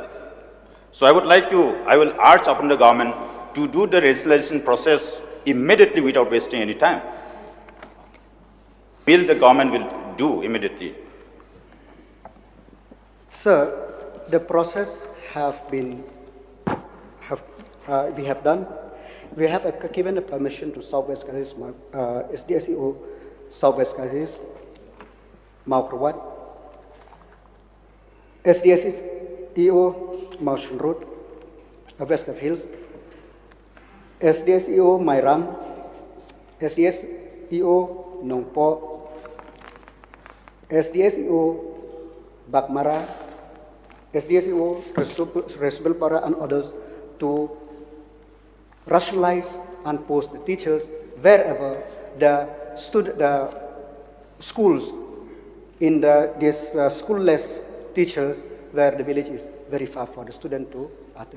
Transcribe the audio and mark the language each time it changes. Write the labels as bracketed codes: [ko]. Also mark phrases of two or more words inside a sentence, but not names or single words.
[en] So I will urge upon the government to do the rationalization process immediately without wasting any time. Will the government will do immediately? Sir, the process we have done. We have given a permission to Southwest Kazis, SDSEO Southwest Kazis, Maurawat, SDSEO Mountain Road, West Kazis Hills, SDSEO Mairam, SDSEO Nongpo, SDSEO Bakmara, SDSEO Resubelpara, and others to rationalize and post the teachers wherever the schools in these schoolless teachers, where the village is very far for the student to attend.